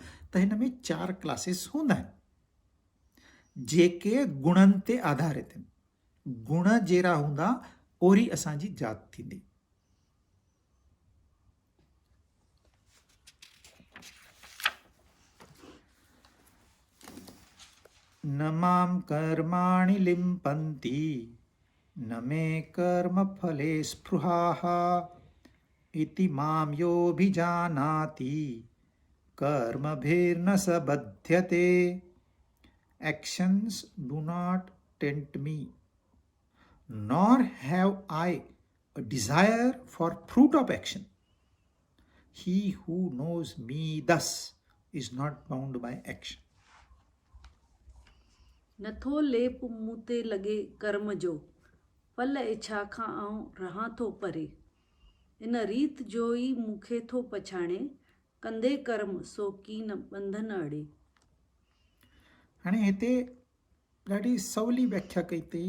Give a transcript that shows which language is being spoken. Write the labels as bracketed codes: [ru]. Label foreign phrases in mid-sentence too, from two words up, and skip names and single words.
[sd] त हिन में 4 क्लासिस हूंदा आहिनि जेके गुणनि ते आधारित आहिनि। गुण जहिड़ा हूंदा ओहिड़ी असांजी जात थींदी। [sa] न मां कर्माणि लिम्पन्ति न मे कर्म फले स्पृहाः इति मां योऽभिजानाति कर्मभिर्न स बध्यते। [en] Actions do not tempt me, nor have I a desire for fruit of action. He who knows me thus is not bound by action. [sd] नथो लेप मूं ते लॻे कर्म जो, फल इच्छा खां आऊं रहां थो परे। इन रीत जो ई मूंखे थो पछाणे, कंदे कर्म सो कीन बंधन अड़े। हाणे हिते ॾाढी सवली व्याख्या कई अथई।